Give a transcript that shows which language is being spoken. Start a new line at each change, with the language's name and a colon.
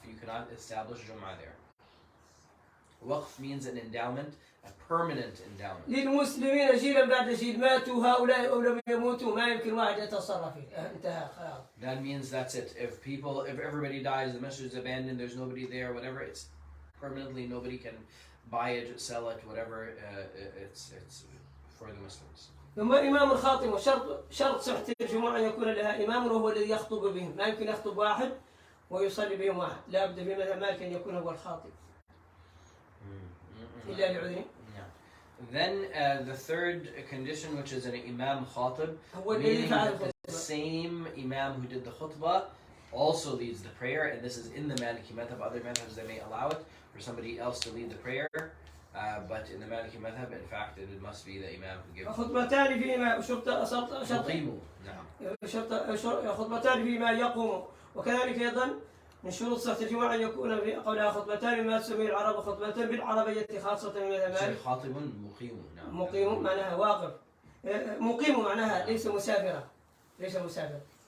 English: You cannot establish Jum'ah there. Waqf means an endowment, a permanent endowment.
Arabic: للمسلمين جيلا بعد جيل ماتوا هؤلاء أو لم يموتوا ما يمكن واحد يتصرف فيه. انتهى خلاص.
English: That means that's it. If everybody dies, the masjid is abandoned, there's nobody there, whatever, it's permanently, nobody can buy it, sell it, whatever, it's for the Muslims.
Arabic: ثم إمام الخاطب وشرط صحة الجمعة أن يكون لها إمام وهو الذي يخطب بهم. ما يمكن يخطب واحد ويصلي بهم واحد. لا بد في مذهب مالك أن يكون هو الخاطب. إلا لعذر.
English: Then the third condition, which is an imam khatib, meaning the same imam who did the khutbah also leads the prayer, and this is in the Maliki madhab. Other madhabs, they may allow it for somebody else to lead the prayer, but in the Maliki madhab, in fact, it must be the Imam who gives.
Arabic: خطبتان فيهما خطبتان فيما يقوم، وكذلك أيضا من شروط صحة الجمعة أن يكون في قولها خطبتان ما تسميه العرب خطبتان بالعربية خاصة من المالك. خاطب مقيم. نعم. مقيم معناها واقف، مقيم معناها ليس مسافرا، ليس مسافر.